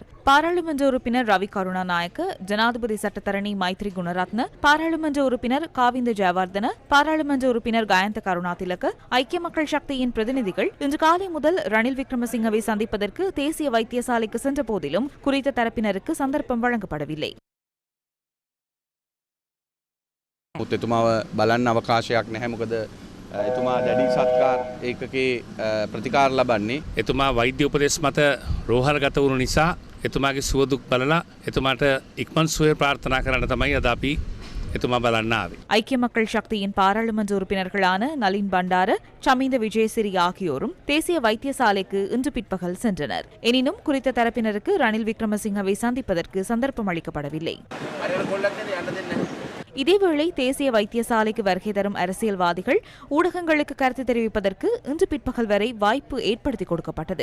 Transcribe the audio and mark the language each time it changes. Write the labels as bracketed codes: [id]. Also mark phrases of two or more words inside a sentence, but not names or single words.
[ta] பாராளுமன்ற உறுப்பினர் ரவி கருணாநாயக்க, ஜனாதிபதி சட்டத்தரணி மைத்ரி குணரத்ன, பாராளுமன்ற உறுப்பினர் காவிந்த ஜெயவர்தன, பாராளுமன்ற உறுப்பினர் கயந்த கருணாதிலக, ஐக்கிய மக்கள் சக்தியின் பிரதிநிதிகள் இன்று காலை முதல் ரணில் விக்ரமசிங்கவை சந்திப்பதற்கு தேசிய வைத்தியசாலைக்கு சென்ற போதிலும் குறித்த தரப்பினருக்கு சந்தர்ப்பம் வழங்கப்படவில்லை. [si] එතුමාව බලන්න අවකාශයක් නැහැ. මොකද එතුමා දැඩි සත්කාර ඒකකේ ප්‍රතිකාර ලබන්නේ. එතුමා වෛද්‍ය උපදෙස් මත රෝහල්ගත වුණු නිසා එතුමාගේ සුව දුක් බලලා එතුමාට ඉක්මන් සුවය ප්‍රාර්ථනා කරන්න තමයි අද අපි එතුමා බලන්න ආවේ. [ta] ஐக்கிய மக்கள் சக்தியின் பாராளுமன்ற உறுப்பினர்களான நளின் பண்டார, சமிந்த விஜயசிறி ஆகியோரும் தேசிய வைத்தியசாலைக்கு இன்று பிற்பகல் சென்றனர். எனினும் குறித்த தரப்பினருக்கு ரணில் விக்ரமசிங்கவை சந்திப்பதற்கு சந்தர்ப்பம் அளிக்கப்படவில்லை. இதேவேளை தேசிய வைத்தியசாலைக்கு வருகை தரும் அரசியல்வாதிகள் ஊடகங்களுக்கு கருத்து தெரிவிப்பதற்கு இன்று பிற்பகல் வரை வாய்ப்பு ஏற்படுத்திக் கொடுக்கப்பட்டது.